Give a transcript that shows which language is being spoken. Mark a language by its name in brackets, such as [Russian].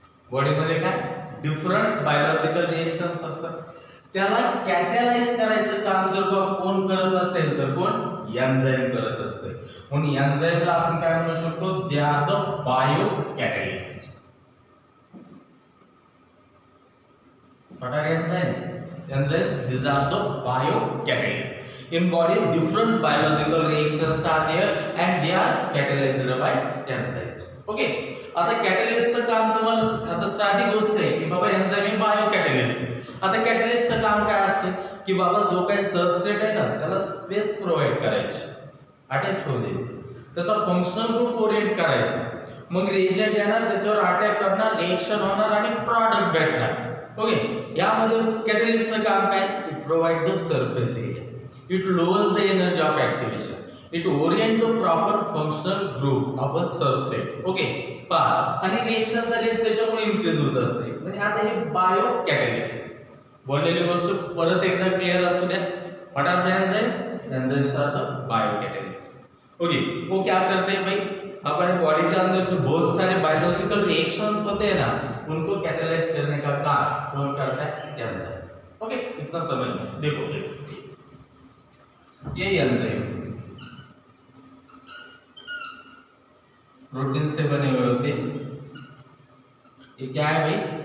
[Marathi] बॉडीमध्ये काय different biological reactions असतात. त्याला कॅटलाइज करायचं काम जर कोण करत असेल तर कोण एन्झाइम करत असते. म्हणून एन्झाइमला आपण काय म्हणू शकतो, [English] They are the biocatalyst. What are enzymes? Enzymes, these are the biocatalysts. In body, different biological reactions are there and they are catalyzed by enzymes. Okay. [Marathi] आता कॅटलिस्टचं काम तुम्हाला आता साधी गोष्ट आहे की बाबा एन्झाइम हे बायोकॅटलिस्ट आहे. आता कॅटलिस्टचं काम काय असते की बाबा जो काही सबस्ट्रेट आहे ना त्याला स्पेस प्रोव्हाइड करायची, अटॅच होऊ द्यायचं, त्याचा फंक्शनल ग्रुप ओरिएंट करायचा, मग रिएजंट येणार त्याच्यावर अटॅक करणार, रिएक्शन होणार आणि प्रॉडक्ट भेटणार. [English] Okay. [Marathi] यामध्ये कॅटलिस्टचं काम काय, [English] It provide the surface area, it lowers the energy of activation, it orient the proper functional group of a substrate. Okay. [Marathi] आणि रिएक्शनचा रेट त्याच्यामुळे इन्क्रीज होत असते. म्हणजे आता हे बायो कॅटलिस्ट. बोललेली गोष्ट परत एकदा क्लिअर असू द्या. [English] What are the enzymes? Enzymes are the biocatalyst. Okay. [Hindi] वो क्या करते हैं भाई, हमारे बॉडी के अंदर जो बहुत सारे बायोलॉजिकल रिएक्शंस होते हैं ना उनको कैटेलाइज करने का काम कौन करता है? एंजाइम. ओके. इतना समझ लो. देखो प्लीज, ये एंजाइम प्रोटीन से बने हुए होते, ये क्या है भाई?